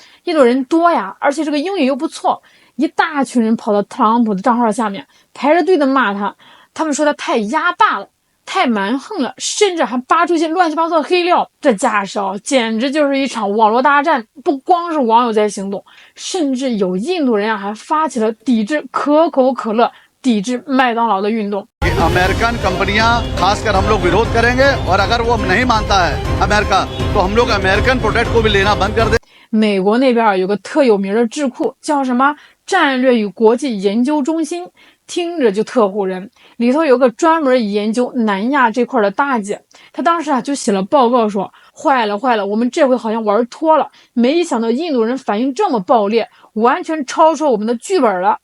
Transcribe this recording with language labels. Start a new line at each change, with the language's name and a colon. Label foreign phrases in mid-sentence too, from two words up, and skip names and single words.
Chinese: 印度人多而且这个英语又不错，一大群人跑到特朗普的账号下面排着队的骂他，他们说他太压霸了。太蛮横了，甚至还扒出一些乱七八糟的黑料。这架势简直就是一场网络大战。不光是网友在行动，甚至有印度人还发起了抵制可口可乐、抵制麦当劳的运动。
English: American companies
Hindi: खासकर हम लोग विरोध करेंगे और अगर वो नहीं मानता है अमेरिका तो हम लोग
English: American product
Hindi: को भी लेना बंद कर दें。
Chinese: 美国那边有个特有名的智库，叫什么战略与国际研究中心，听着就特唬人。里头有个专门研究南亚这块的大姐，她当时就写了报告说，坏了，我们这回好像玩脱了，没想到印度人反应这么暴烈，完全超出我们的剧本了。